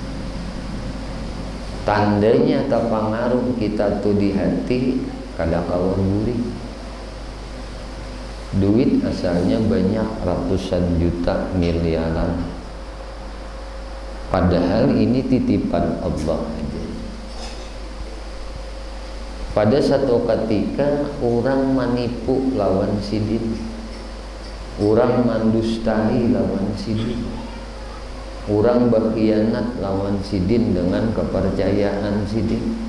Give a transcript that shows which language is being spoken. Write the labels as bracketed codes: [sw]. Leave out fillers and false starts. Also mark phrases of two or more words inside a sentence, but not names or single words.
[bjn] Tandanya terpengaruh kita tuh di hati, kada kawan gurih. [id] Duit asalnya banyak, ratusan juta, miliaran, padahal ini titipan Allah aja. [bjn] Pada satu ketika orang menipu lawan sidin, orang mendustai lawan sidin, orang berkhianat lawan sidin dengan kepercayaan sidin.